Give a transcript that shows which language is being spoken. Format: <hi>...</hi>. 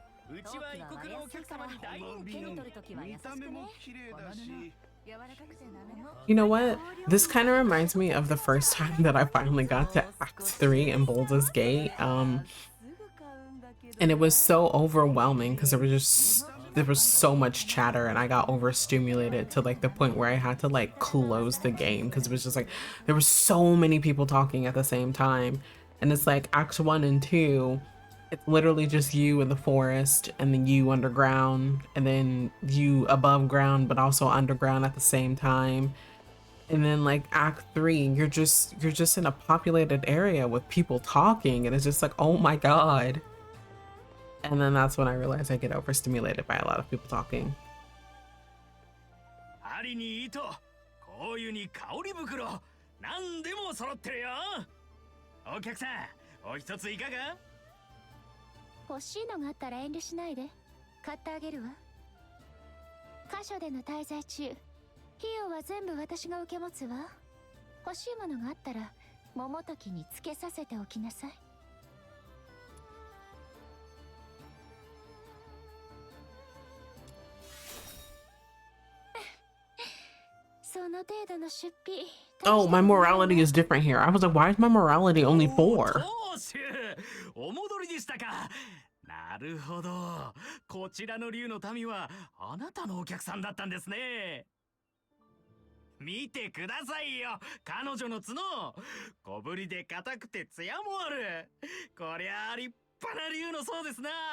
<ja>うちは異国のお客様に大人気。見た目も綺麗だし。</ja> <en>You know what? This kind of reminds me of the first time that I finally got to Act 3 in Baldur's Gate. And it was so overwhelming because there was so much chatter and I got overstimulated to like the point where I had to like close the game because it was just like there were so many people talking at the same time. And it's like Act 1 and 2, it's literally just you in the forest and then you underground and then you above ground but also underground at the same time. And then like Act 3, you're just in a populated area with people talking and it's just like, oh my god. And then that's when I realized I get overstimulated by a lot of people talking.</en> <ja>針に糸、香油に香り袋、何でも揃ってるよ。お客さん、お一ついかが？欲しいのがあったら遠慮しないで買ってあげるわ。箇所での滞在中、費用は全部私が受け持つわ。欲しいものがあったら桃時につけさせておきなさい。その程度の出費。</ja> <en>Oh, my morality is different here. I was like, why is my morality only 4?</en> <ja>お戻りでしたか。なるほど。こちらの竜の民はあなたのお客さんだったんですね。見てくださいよ、彼女の角。小ぶりで硬くて艶もある。こりゃあ立派な竜のそうですな。</ja>